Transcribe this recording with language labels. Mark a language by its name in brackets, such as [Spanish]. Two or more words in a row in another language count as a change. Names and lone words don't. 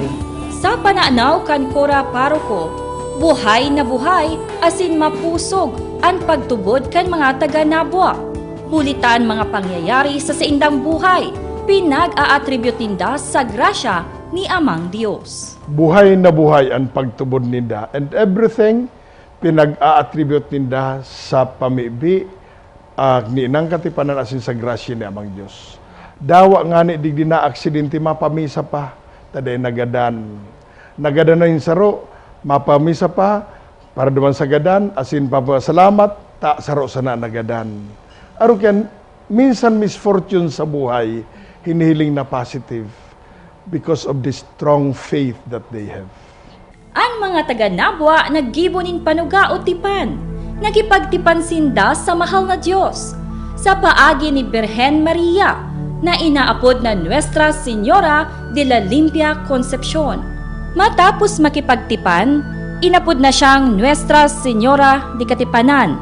[Bikol] Sa pananaw kan Cora Paroko, buhay na buhay asin mapusog ang pagtubod kan mga taga-Nabwa. Bulitan mga pangyayari sa saindang buhay, pinag-a-attribute ninda sa grasya ni Amang Diyos. Buhay na buhay ang pagtubod ninda, [English] and everything [Bikol] pinag-a-attribute ninda sa pamibi ni inang Katipanan asin sa grasya ni Amang Diyos. Dawa nga ni digdi na aksidente mapamisa pa, taday nagadan na yung saro, mapamisa pa, para duman sa gadan, asin papasalamat, saro sana nagadan. Arukan, minsan misfortune sa buhay, hinihiling na positive [English] because of the strong faith that they have. [Bikol] Ang mga taga-Nabwa naggibonin panuga o tipan, nagipagtipan sinda sa mahal na Diyos, sa paagi ni Birhen Maria, na inaapod na Nuestra Señora de la Limpia Concepcion. Matapos makipagtipan, inapod na siyang Nuestra Señora de Katipanan.